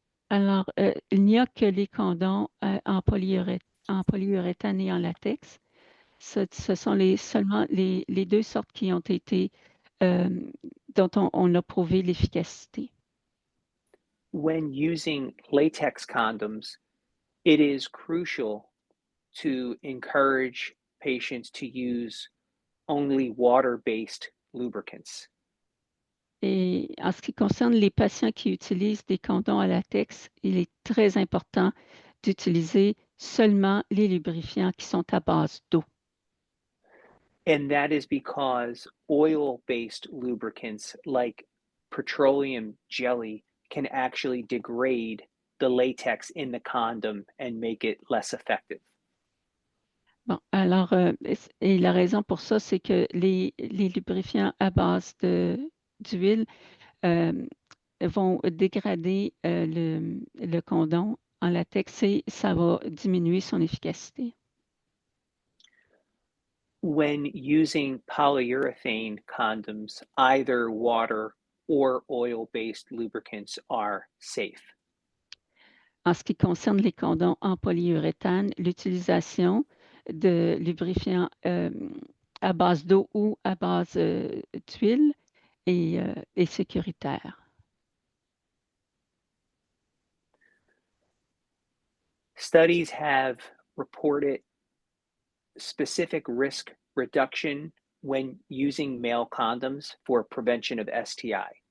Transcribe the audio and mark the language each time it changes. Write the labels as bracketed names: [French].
[French] Alors, il n'y a que les condoms en polyuréthane et en latex. Ce sont seulement les deux sortes qui ont été, dont on a prouvé l'efficacité. [English] When using latex condoms, it is crucial to encourage patients to use only water-based lubricants. [French] Et en ce qui concerne les patients qui utilisent des condoms à latex, il est très important d'utiliser seulement les lubrifiants qui sont à base d'eau. [English] And that is because oil-based lubricants like petroleum jelly can actually degrade the latex in the condom and make it less effective. [French] Bon, alors, et la raison pour ça, c'est que les lubrifiants à base d'huile vont dégrader le condom en latex et ça va diminuer son efficacité. [English] When using polyurethane condoms, either water or oil-based lubricants are safe. [French] En ce qui concerne les condoms en polyuréthane, l'utilisation de lubrifiants à base d'eau ou à base d'huile est sécuritaire. [English] Studies have reported specific risk reduction when using male condoms for prevention of STI.